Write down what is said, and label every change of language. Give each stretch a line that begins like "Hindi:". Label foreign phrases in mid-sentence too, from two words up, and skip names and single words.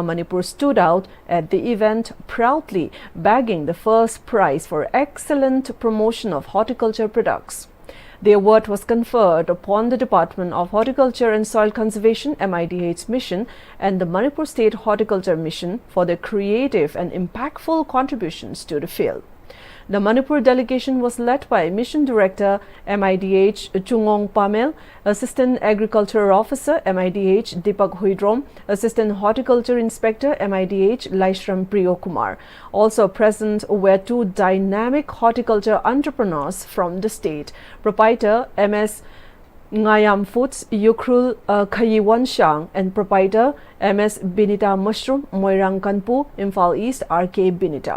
English: Manipur stood out at the event, proudly bagging the first prize for excellent promotion of horticulture products. The award was conferred upon the Department of Horticulture and Soil Conservation MIDH Mission and the Manipur State Horticulture Mission for their creative and impactful contributions to the field. The Manipur delegation was led by Mission Director MIDH Chungong Pamel, Assistant Agriculture Officer MIDH Deepak Huidrom, Assistant Horticulture Inspector MIDH Laishram Priyo Kumar. Also present were two dynamic horticulture entrepreneurs from the state, proprietor MS Ngayam Foods Yukrul Khayiwan Shang and proprietor MS Binita Mushroom Moirang Kanpu, Imphal East RK Binita.